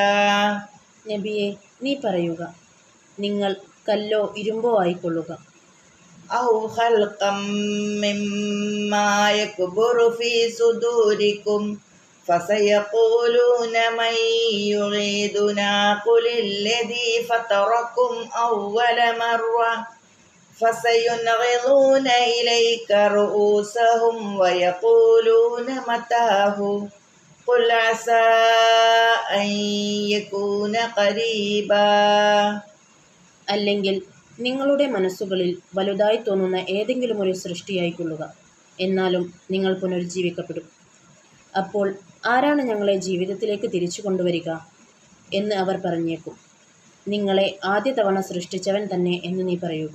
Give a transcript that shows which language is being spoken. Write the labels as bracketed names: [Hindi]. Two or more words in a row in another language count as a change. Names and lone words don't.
[Malayalam] നബിയെ, നീ പറയുക, നിങ്ങൾ കല്ലോ ഇരുമ്പോ ആയിക്കൊള്ളുക. [Arabic] أو خلقا مما يكبر في صدوركم فسيقولون من يعيدنا قل الذي فطركم أول مرة فسينغضون إليك رؤوسهم ويقولون متاه قل عسى أن يكون قريبا. [Malayalam] അല്ലെങ്കിൽ നിങ്ങളുടെ മനസ്സുകളിൽ വലുതായി തോന്നുന്ന ഏതെങ്കിലും ഒരു സൃഷ്ടിയായിക്കൊള്ളുക. എന്നാലും നിങ്ങൾ പുനരുജ്ജീവിക്കപ്പെടും. അപ്പോൾ ആരാണ് ഞങ്ങളെ ജീവിതത്തിലേക്ക് തിരിച്ചു കൊണ്ടുവരിക എന്ന് അവർ പറഞ്ഞേക്കും. നിങ്ങളെ ആദ്യ തവണ സൃഷ്ടിച്ചവൻ തന്നെ എന്ന് നീ പറയുക.